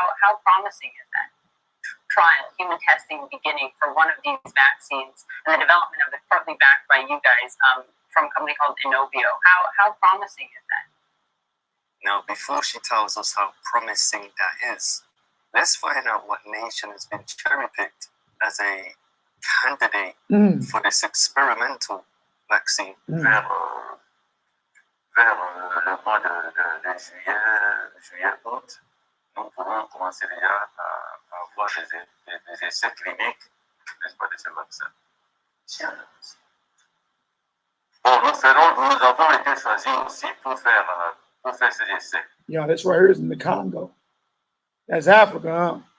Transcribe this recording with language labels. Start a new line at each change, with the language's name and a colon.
English: How promising is that? Trial, human testing beginning for one of these vaccines, and the development of it partly backed by you guys from a company called Inovio. How promising is that? Now, before she tells us how promising that is, let's find out what nation has been cherry-picked as a candidate for this experimental vaccine.
French: Vers le mois de juillet, août, nous pourrons commencer déjà à avoir des essais cliniques, n'est-ce pas, de ce vaccin. Bon, nous avons été choisis aussi pour faire ces essais.
English: Yeah, that's right here is in the Congo. That's Africa, huh?